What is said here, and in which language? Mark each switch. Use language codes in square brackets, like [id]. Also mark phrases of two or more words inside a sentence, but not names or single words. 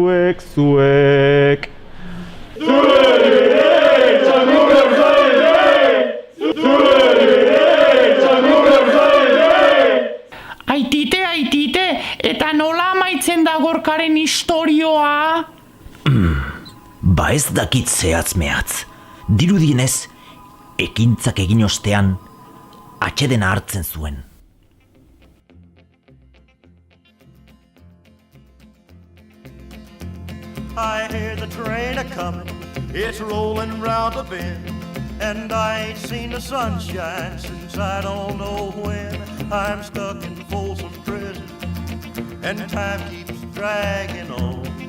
[eu] Aitite, eta nola amaitzen da Gorkaren istorioa? Ba ez dakit zehatz mehatz. Dirudienez, ekintzak egin ostean, atsedena hartzen zuen. [en] I hear the train a-comin', it's rollin' round the bend, and I ain't seen the sunshine since I don't know when. I'm stuck in Folsom Prison, and time keeps dragging on.